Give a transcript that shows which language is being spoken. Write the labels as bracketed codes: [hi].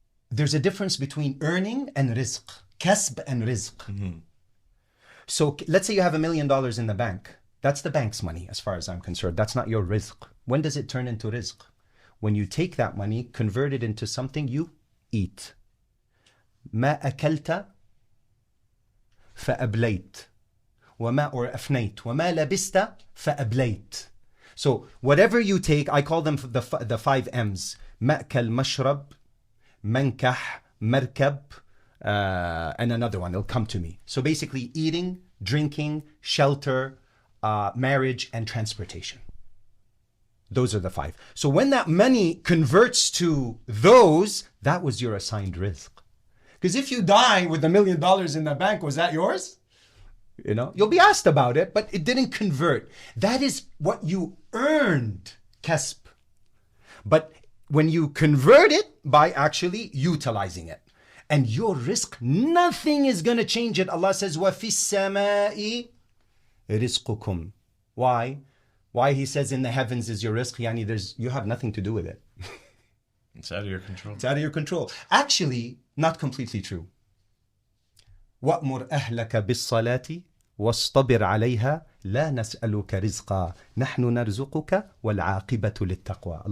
[en] There's a difference between earning and rizq, kasb and rizq. Mm-hmm. So let's say you have $1 million in the bank. That's the bank's money as far as I'm concerned. That's not your rizq. When does it turn into rizq? When you take that money, convert it into something you eat. [ar] ما أكلت فأبليت [en] or [ar] أفنيت وما لبست فأبليت. [en] So whatever you take, I call them the 5 M's. [ar] مأكل مشرب منكح مركب [en] and another one, it'll come to me. So basically eating, drinking, shelter, marriage, and transportation. Those are the 5. So when that money converts to those, that was your assigned rizq. Because if you die with $1 million in the bank, was that yours? You know, you'll be asked about it, but it didn't convert. That is what you earned, kasb. But when you convert it by actually utilizing it, and your rizq, nothing is going to change it. Allah says, [ar] وَفِي السَّمَاءِ رِزْقُكُمْ. [en] Why? Why he says in the heavens is your rizq? Yani you have nothing to do with it. It's out of your control. It's out of your control. Actually, not completely true. [ar] وَأْمُرْ أَهْلَكَ بِالصَّلَاةِ وَاصْطَبِرْ عَلَيْهَا لَا نَسْأَلُكَ رِزْقًا نَحْنُ نَرْزُقُكَ وَالْعَاقِبَةُ لِلتَّقْوَى.